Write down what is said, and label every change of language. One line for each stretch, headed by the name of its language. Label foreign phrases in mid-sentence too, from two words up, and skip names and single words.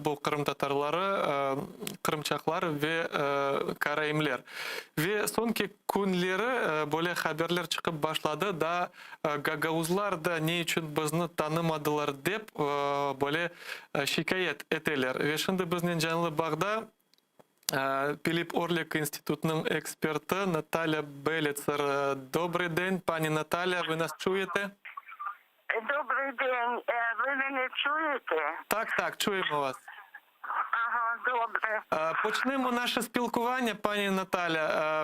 Crimean Tatar: Bu Kırım Tatarları, Kırımçaklar ve Karayimler. Ve sonki günleri böyle haberler çıkıp başladı da Gagavuzlar da ne için bizni tanımadılar deyip böyle şikayet ettiler. Ve şimdi bizden canlı bağda Пилип Орлик Институтның експерті Наталя Белецер.
Ukrainian: Добрий день, пані Наталя, ви нас чуєте? Добрий день. Ви мене чуєте? Так, чуємо вас. Ага, добре. Почнемо наше спілкування, пані Наталя.